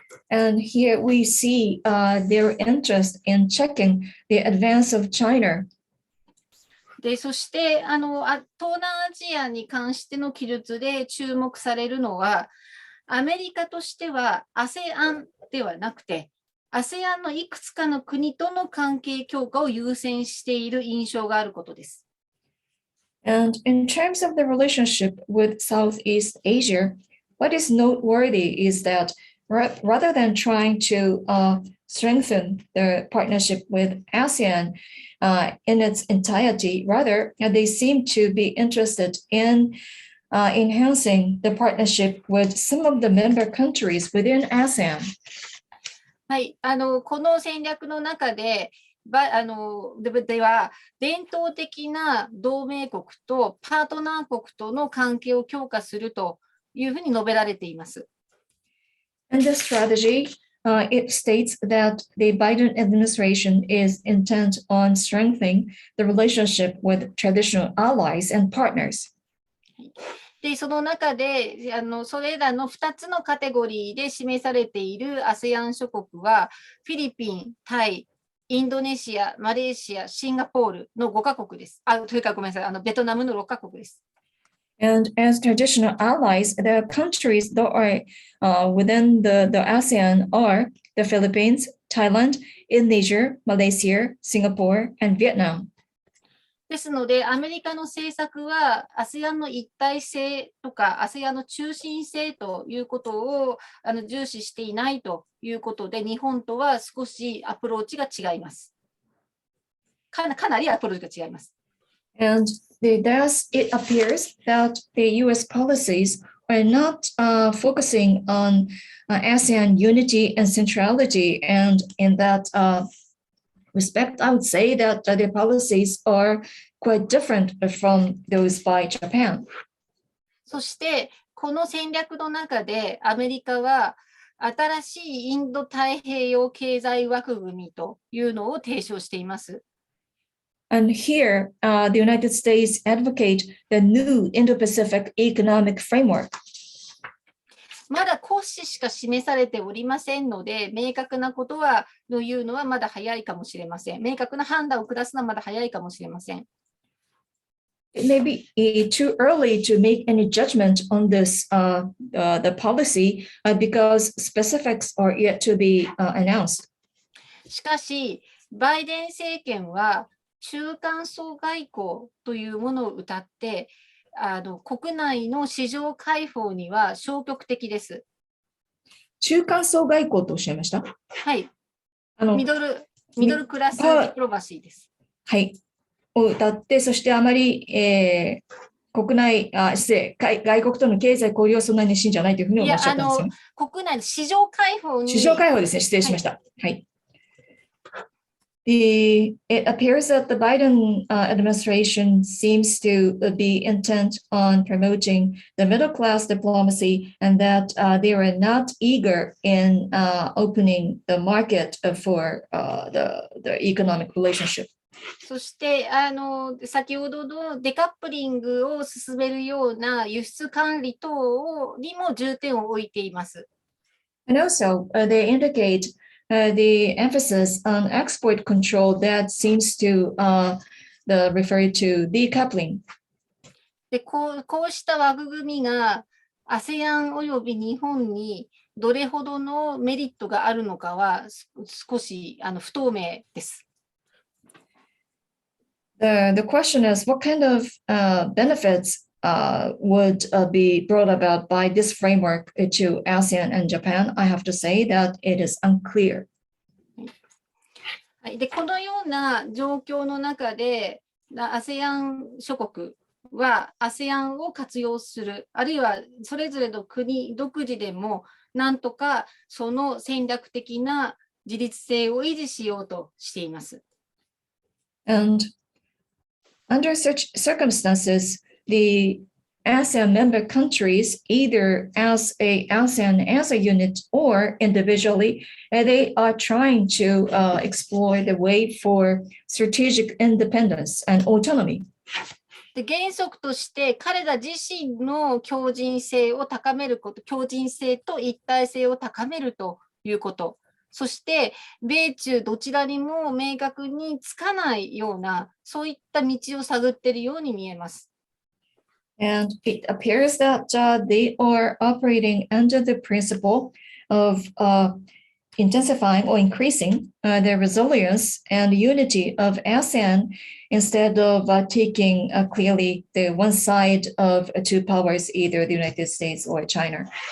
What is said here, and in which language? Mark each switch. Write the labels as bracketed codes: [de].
[en] And here we see their interest in checking the advance of China. [ja] で、そして東南アジアに関しての記述で注目されるのは、アメリカとしては ASEAN ではなくて、ASEAN のいくつかの国との関係強化を優先している印象があることです。 [en] And in terms of the relationship with Southeast Asia, what is noteworthy is that rather than trying to strengthen the partnership with ASEAN in its entirety, rather, they seem to be interested in enhancing the partnership with some of the member countries within ASEAN. [ja] はい、この戦略の中で、では、伝統的な同盟国とパートナー国との関係を強化するというふうに述べられています。 [en] In this strategy, it states that the Biden administration is intent on strengthening the relationship with traditional allies and partners. [ja] で、その中で、それらの2つのカテゴリーで示されている ASEAN 諸国は、フィリピン、タイ、インドネシア、マレーシア、シンガポールの5カ国です。というかごめんなさい、ベトナムの6カ国です。 [en] And as traditional allies, the countries that are within the ASEAN are the Philippines, Thailand, Indonesia, Malaysia, Singapore, and Vietnam. [ja] ですので、アメリカの政策は ASEAN の一体性とか ASEAN の中心性ということを重視していないということで、日本とは少しアプローチが違います。かなりアプローチが違います。 [en] And thus it appears that the US policies are not focusing on ASEAN unity and centrality. And in that respect, I would say that the policies are quite different from those by Japan. [ja] そして、この戦略の中でアメリカは新しいインド太平洋経済枠組みというのを提唱しています。 [en] And here, the United States advocate the new Indo-Pacific economic framework. [ja] まだ骨子しか示されておりませんので、明確なことは言うのはまだ早いかもしれません。明確な判断を下すのはまだ早いかもしれません。 [en] It may be too early to make any judgment on this, the policy, because specifics are yet to be announced. [ja] しかし、バイデン政権は中間層外交というものを謳って、国内の市場開放には消極的です。中間層外交とおっしゃいました？はい。 [en] ミドルクラスディプロマシーです。 [ja] はい。を謳って、そしてあまり、外国との経済交流はそんなに熱心じゃないというふうにおっしゃったんですよね。国内の市場開放に。市場開放ですね。失礼しました。はい。 [en] It appears that the Biden administration seems to be intent on promoting the middle class diplomacy and that they are not eager in opening the market for the economic relationship. [ja] そして先ほどのデカップリングを進めるような輸出管理等にも重点を置いています。 [en] And also, they indicate the emphasis on export control that seems to refer to decoupling. [ja] でこうした枠組みが ASEAN および日本にどれほどのメリットがあるのかは少し不透明です。 [en] The question is, what kind of benefits would be brought about by this framework to ASEAN and Japan? I have to say that it is unclear. [ja] でこのような状況の中で ASEAN 諸国は ASEAN を活用する、あるいはそれぞれの国独自でも、なんとかその戦略的な自立性を維持しようとしています。 [en] And under such circumstances, the ASEAN member countries, either as a ASEAN as a unit or individually, they are trying to explore the way for strategic independence and autonomy. [ja] で、原則として彼ら自身の強靭性を高めること、強靭性と一体性を高めるということ、そして米中どちらにも明確につかないような、そういった道を探っているように見えます。 [en] And it appears that they are operating under the principle of intensifying or increasing the resilience and unity of ASEAN instead of taking clearly the one side of two powers, either the United States or China.